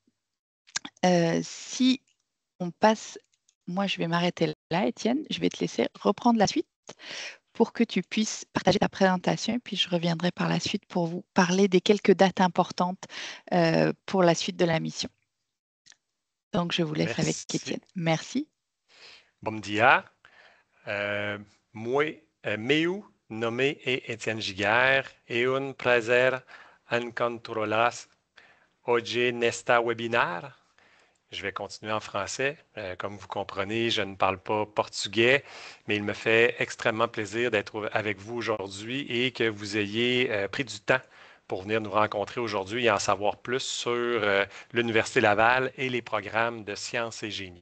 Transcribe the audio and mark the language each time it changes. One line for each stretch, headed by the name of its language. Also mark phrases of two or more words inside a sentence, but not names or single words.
French: Si on passe, moi je vais m'arrêter là, Étienne, je vais te laisser reprendre la suite pour que tu puisses partager ta présentation et puis je reviendrai par la suite pour vous parler des quelques dates importantes pour la suite de la mission. Donc je vous laisse avec Merci. Étienne. Merci.
Portuguese: Bom dia. Moi, meu nome é Étienne Giguère e un prazer encontrarlas hoje nesta webinar.
French: Je vais continuer en français. Comme vous comprenez, je ne parle pas portugais, mais il me fait extrêmement plaisir d'être avec vous aujourd'hui et que vous ayez pris du temps pour venir nous rencontrer aujourd'hui et en savoir plus sur l'Université Laval et les programmes de sciences et génie.